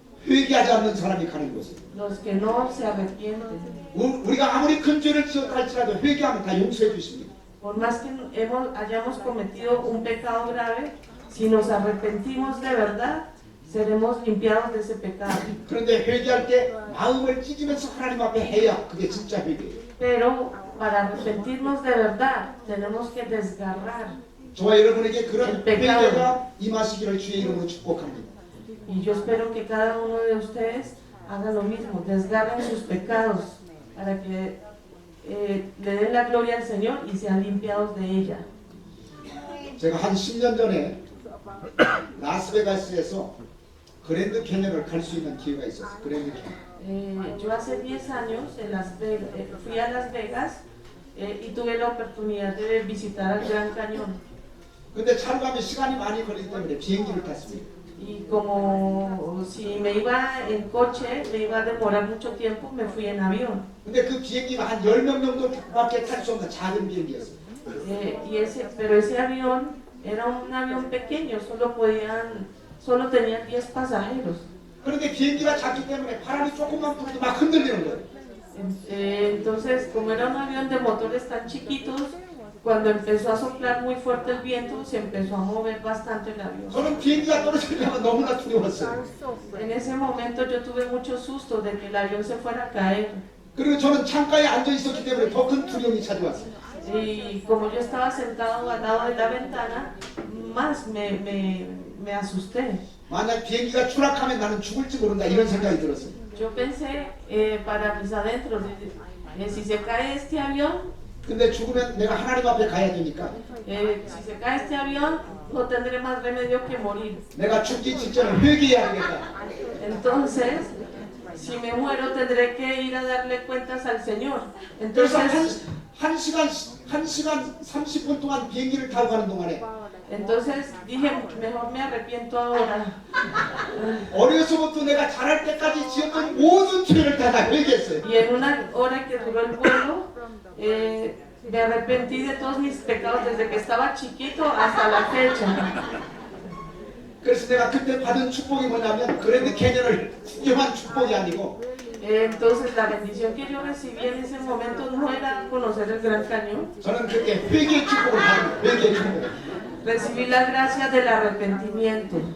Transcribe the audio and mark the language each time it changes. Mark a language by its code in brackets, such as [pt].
[ko] 회개하지 않는 사람이 가는 곳이에요. [es] Los que no se arrepienten. [ko] 우리가 아무리 큰 죄를 지었다 할지라도 회개하면 다 용서해 주십니다. [es] Por más que hayamos cometido un pecado grave, si nos arrepentimos de verdad, seremos limpiados de ese pecado. [ko] 그런데 회개할 때 마음을 찢으면서 하나님 앞에 해야 그게 진짜 회개예요. [es] Pero para arrepentirnos de verdad, tenemos que desgarrar. [ko] 저와 여러분에게 그런 [es] El pecado. [ko] 회개가 임하시기를 주의 이름으로 축복합니다. [es] Y yo espero que cada uno de ustedes haga lo mismo, desgarren sus pecados para que le den la gloria al Señor y sean limpiados de ella. [ko] 제가 한 10년 전에 라스베가스에서 그랜드 캐년을 갈 수 있는 기회가 있었어요. 그랜드 캐년. [es] Yo hace 10 años fui a Las Vegas y tuve la oportunidad de visitar el Gran Cañón. [ko] 근데 차로 가면 시간이 많이 걸리기 때문에 비행기를 탔습니다. [es] Y como si me iba en coche, me iba a demorar mucho tiempo, me fui en avión. [ko] 근데 그 비행기가 한 10명 정도밖에 탈 수 없는 작은 비행기였어요. [es] Pero ese avión era un avión pequeño, solo tenían 10 pasajeros. [ko] 그런데 비행기가 작기 때문에 바람이 조금만 불어도 막 흔들리는 거예요. [es] Entonces, como era un avión de motores tan chiquitos, cuando empezó a soplar muy fuerte el viento, se empezó a mover bastante el avión. [ko] 저는 비행기가 떨어지려면 너무나 두려웠어요. [es] En ese momento yo tuve mucho susto de que el avión se fuera a caer. [ko] 그리고 저는 창가에 앉아 있었기 때문에 더 큰 두려움이 찾아왔어요. [es] Y como yo estaba sentado al lado de la ventana, más me asusté. [ko] 만약 비행기가 추락하면 나는 죽을지 모른다 이런 생각이 들었어요. [es] Yo pensé para mis adentros, si se cae este avión, [ko] 근데 죽으면 내가 하나님 앞에 가야 되니까 [es] si se cae este avión, no tendré más remedio que morir. [ko] 내가 죽기 직전에 회개해야 되겠다. [es] Entonces, si me muero, tendré que ir a darle cuentas al Señor. [ko] 그래서 [es] Entonces, [ko] 한 시간 30분 동안 비행기를 타고 가는 동안에 [es] dije, mejor me arrepiento ahora. [ko] 어려서부터 내가 자랄 때까지 지었던 모든 죄를 다 회개했어요. [es] Y en una hora que duró el vuelo, me arrepentí de todos mis pecados desde que estaba chiquito hasta la fecha. [ko] 그래서 내가 그때 받은 축복이 뭐냐면 그랜드 캐년을 구경한 축복이 아니고 [es] Entonces la bendición que yo recibí en ese momento no era conocer el Gran Cañón. [ko] 저는 그때 회개의 축복을 받은 회개의 축복. [es] Recibí la gracia del arrepentimiento.